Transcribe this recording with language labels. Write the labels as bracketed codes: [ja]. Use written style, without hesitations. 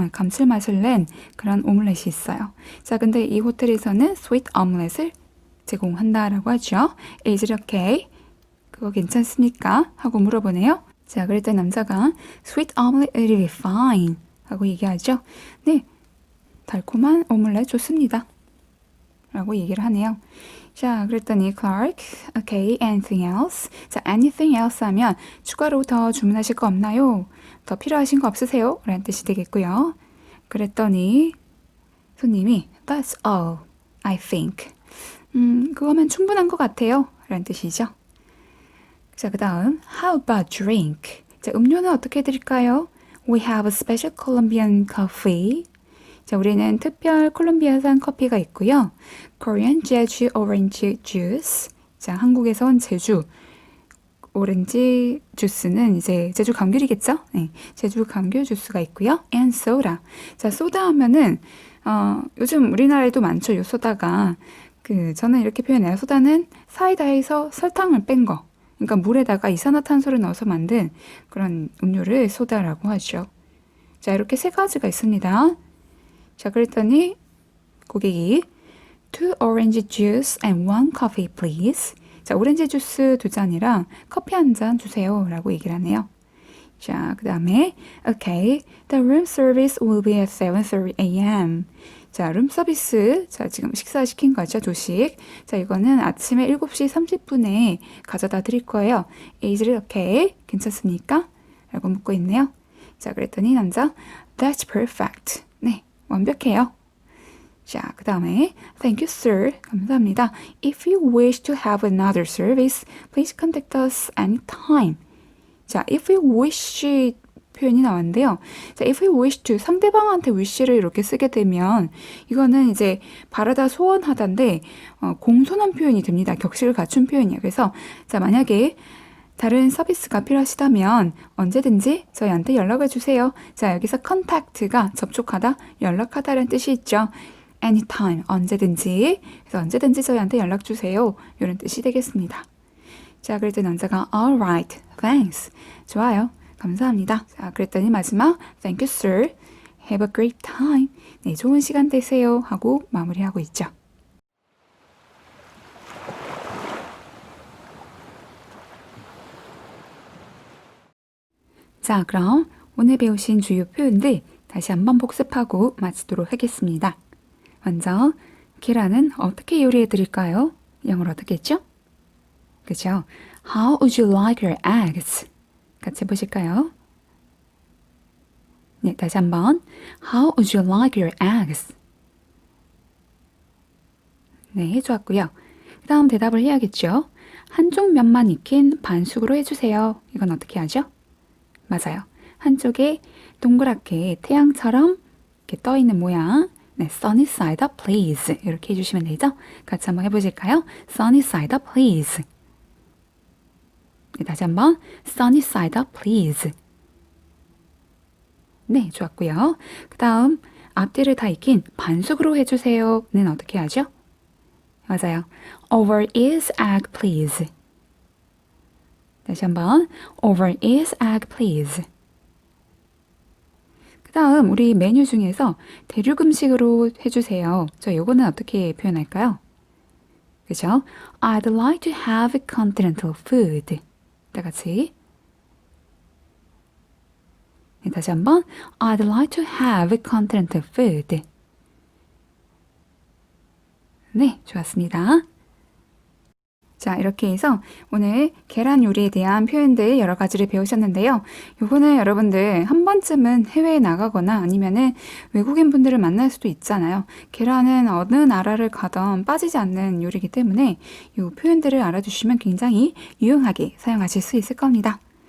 [ko] 감칠맛을 낸 그런 오믈렛이 있어요. 자, 근데 이 호텔에서는 스위트 오믈렛을 제공한다라고 하죠. [en] Is it okay? [ko] 그거 괜찮습니까? 하고 물어보네요. 자, 그랬더니 남자가 [en] Sweet omelette will be fine [ko] 하고 얘기하죠. 네, 달콤한 오믈렛 좋습니다. 라고 얘기를 하네요. 자, 그랬더니 [en] Clark, okay, anything else? [ko] 자, anything else 하면 추가로 더 주문하실 거 없나요? 더 필요하신 거 없으세요? 라는 뜻이 되겠고요. 그랬더니 손님이 [en] That's all, I think. [ko] 그거면 충분한 것 같아요. 라는 뜻이죠. 자, 그 다음 [en] How about drink? [ko] 자, 음료는 어떻게 드릴까요? [en] We have a special Colombian coffee. [ko] 자, 우리는 특별 콜롬비아산 커피가 있고요. [en] Korean Jeju Orange Juice. [ko] 자, 한국에서 온 제주 오렌지 주스는 이제 제주 감귤이겠죠? 네, 제주 감귤 주스가 있고요. [en] And soda. [ko] 자, 소다 하면은 요즘 우리나라에도 많죠. 요 소다가 저는 이렇게 표현해요. 소다는 사이다에서 설탕을 뺀 거. 그러니까 물에다가 이산화탄소를 넣어서 만든 그런 음료를 소다라고 하죠. 자, 이렇게 세 가지가 있습니다. 자, 그랬더니 고객이 [en] Two orange juice and one coffee, please. [ko] 자, 오렌지 주스 2잔이랑 커피 1잔 주세요. 라고 얘기를 하네요. 자, 그 다음에 [en] Okay, the room service will be at 7:30 a.m. [ko] 자, 룸 서비스. 자, 지금 식사시킨 거죠, 조식. 자, 이거는 아침에 7시 30분에 가져다 드릴 거예요. [en] Is it okay? [ko] 괜찮습니까? 라고 묻고 있네요. 자, 그랬더니 남자 [en] That's perfect. [ko] 네, 완벽해요. 자, 그 다음에 [en] Thank you, sir. [ko] 감사합니다. [en] If you wish to have another service, please contact us anytime. [ko] 자, if you wish 표현이 나왔는데요. 자, if you wish to 상대방한테 wish를 이렇게 쓰게 되면 이거는 이제 바라다 소원하다인데 공손한 표현이 됩니다. 격식을 갖춘 표현이에요. 그래서 자, 만약에 다른 서비스가 필요하시다면 언제든지 저희한테 연락을 주세요. 자, 여기서 contact가 접촉하다, 연락하다라는 뜻이 있죠. anytime, 언제든지. 그래서 언제든지 저희한테 연락 주세요. 이런 뜻이 되겠습니다. 자, 그랬더니 남자가 [en] alright, thanks. [ko] 좋아요. 감사합니다. 자, 그랬더니 마지막 [en] Thank you, sir. Have a great time. [ko] 네, 좋은 시간 되세요. 하고 마무리하고 있죠. 자, 그럼 오늘 배우신 주요 표현들 다시 한번 복습하고 마치도록 하겠습니다. 먼저 계란은 어떻게 요리해 드릴까요? 영어로 어떻게 했죠? 그죠? [en] How would you like your eggs? [ko] 같이 해보실까요? 네, 다시 한번 [en] How would you like your eggs? [ko] 네, 좋았고요. 그 다음 대답을 해야겠죠? 한쪽 면만 익힌 반숙으로 해주세요. 이건 어떻게 하죠? 맞아요. 한쪽에 동그랗게 태양처럼 이렇게 떠있는 모양. 네, [en] sunny side up, please. [ko] 이렇게 해주시면 되죠? 같이 한번 해보실까요? [en] sunny side up, please. [ko] 네, 다시 한번 [en] sunny side up, please. [ko] 네, 좋았고요. 그 다음 앞뒤를 다 익힌 반숙으로 해주세요는 어떻게 하죠? 맞아요. [en] Over is egg, please. [ko] 다시 한번. [en] Over is egg, please. [ko] 그 다음 우리 메뉴 중에서 대륙 음식으로 해주세요. 저 요거는 어떻게 표현할까요? 그죠? [en] I'd like to have continental food. [ko] 다 같이. 네, 다시 한번. [en] I'd like to have continental food. [ko] 네, 좋았습니다. 자, 이렇게 해서 오늘 계란 요리에 대한 표현들 여러 가지를 배우셨는데요. 요거는 여러분들 한 번쯤은 해외에 나가거나 아니면은 외국인 분들을 만날 수도 있잖아요. 계란은 어느 나라를 가던 빠지지 않는 요리이기 때문에 요 표현들을 알아주시면 굉장히 유용하게 사용하실 수 있을 겁니다.